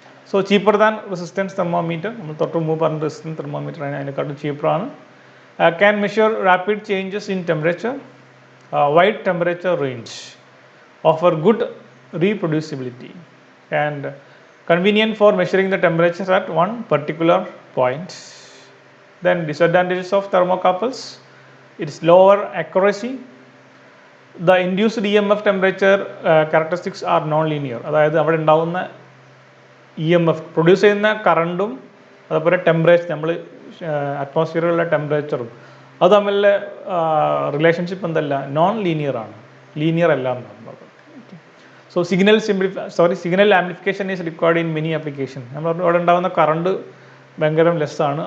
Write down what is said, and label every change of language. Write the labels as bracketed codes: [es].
[ml] So [en] Cheaper than resistance thermometer. [ml] നമ്മൾ തൊട്ട് മുമ്പ് പറഞ്ഞ resistance thermometer അതിനെക്കാട്ടും ചീപ്പറാണ്. [en] Can measure rapid changes in temperature, wide temperature range, offer good reproducibility and convenient for measuring the temperature at one particular point. Then disadvantages of thermocouples: it is lower accuracy. The induced EMF temperature characteristics are non-linear. [ml] അതായത് അവിടെ ഉണ്ടാകുന്ന EMF produce ചെയ്യുന്ന കറണ്ടും അതുപോലെ temperature, നമ്മൾ അറ്റ്മോസ്ഫിയറിലുള്ള ടെമ്പറേച്ചറും അത് തമ്മിലുള്ള relationship എന്തല്ല, നോൺ ലീനിയർ ആണ്, ലീനിയർ അല്ല എന്നാണ് പറയുന്നത്. [en] So signal amplification is required in many application. [ml] നമ്മൾ അവിടെ ഉണ്ടാകുന്ന കറണ്ട് ഭയങ്കര ലെസ്സാണ്.